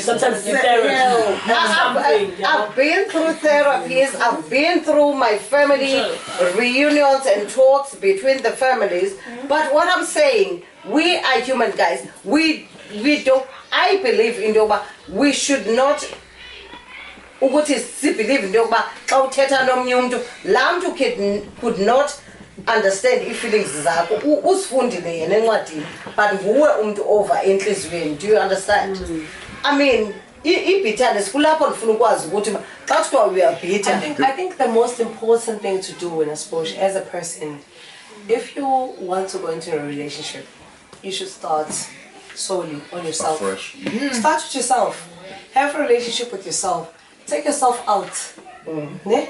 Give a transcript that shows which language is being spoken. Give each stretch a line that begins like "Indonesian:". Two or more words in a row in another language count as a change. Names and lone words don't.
English: Sometimes it's therapy. I've been through therapies. I've been through my family reunions and talks between the families. But what I'm saying, we are human, guys. We don't. I believe in Yoba. We should not.
Xhosa: Ukuthi sibelieve into yokuba xa uthetha nomnye umuntu laa mntu
English: could not understand
Xhosa: ii-feelings zakho, uzifundile yena encwadini, but nguwe umntu over entliziyweni.
English: Do you understand? I mean, i-bitterness
Xhosa: kulapho ndifuna ukwazi ukuthi
English: That's why we are bitter. I think the most important thing to do in a sport as a person, if you want to go into a relationship, you should start solely on yourself. Fresh. Start with yourself. Have a relationship with yourself. Take yourself out. Ne?